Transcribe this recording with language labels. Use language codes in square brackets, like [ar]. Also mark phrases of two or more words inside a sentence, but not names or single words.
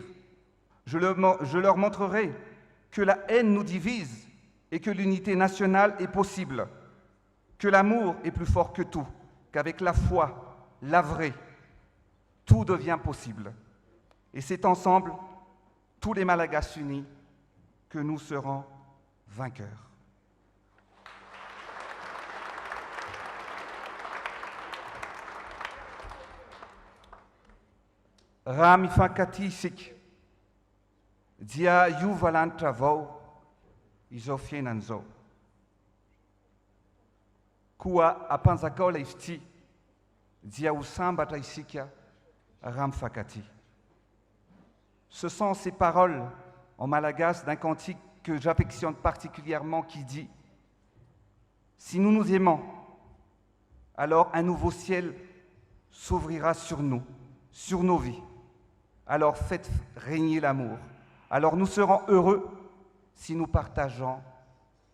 [fr] Je leur montrerai que la haine nous divise et que l'unité nationale est possible, que l'amour est plus fort que tout, qu'avec la foi, la vraie, tout devient possible. Et c'est ensemble, tous les Malagasy unis, que nous serons vainqueurs. [mg] Raha mifankaty isika dia io valanitra avao izao fiainan'izao. Koa ampanjakao ilay izy ity dia ho sambatra isika raha mifankaty. [fr] Ce sont ces paroles en malagasy d'un cantique que j'affectionne particulièrement qui dit « Si nous nous aimons, alors un nouveau ciel s'ouvrira sur nous, sur nos vies. Alors faites régner l'amour. Alors nous serons heureux si nous partageons l'amour.